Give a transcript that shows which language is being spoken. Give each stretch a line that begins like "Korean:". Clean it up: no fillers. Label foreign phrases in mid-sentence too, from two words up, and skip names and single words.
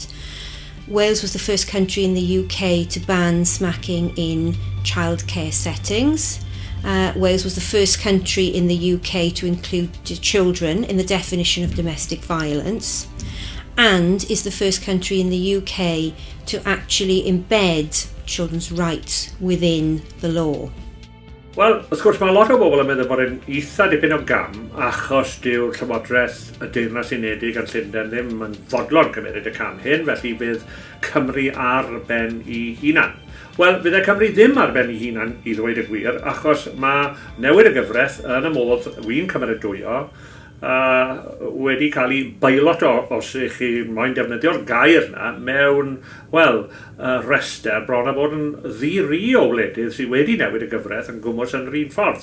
English: Wales was the first country in the UK to ban smacking in childcare settings. Wales was the first country in the UK to include children in the definition of domestic violence, and is the first country in the UK to actually embed children's rights within the law.
Welsh: Wel, wrth gwrs mae lot o bobl yn meddwl bod yn eitha dipyn o gam achos dyw'r Llywodraeth y Deyrnas Unedig yn Llundain ddim yn fodlon cymryd y cam hyn, felly bydd Cymru ar ben I hunan. Wel, bydd y Cymru ddim ar ben I hunan I ddweud y gwir, achos mae newid y gyfraith yn y modd wy'n cymeradwyo wedi cael ei bailot os ych chi moyn defnyddio'r gair yna mewn, wel, rester bron a bod yn ddiri o wledydd sydd wedi newid y gyfraith yn gwmws yn yr un ffordd.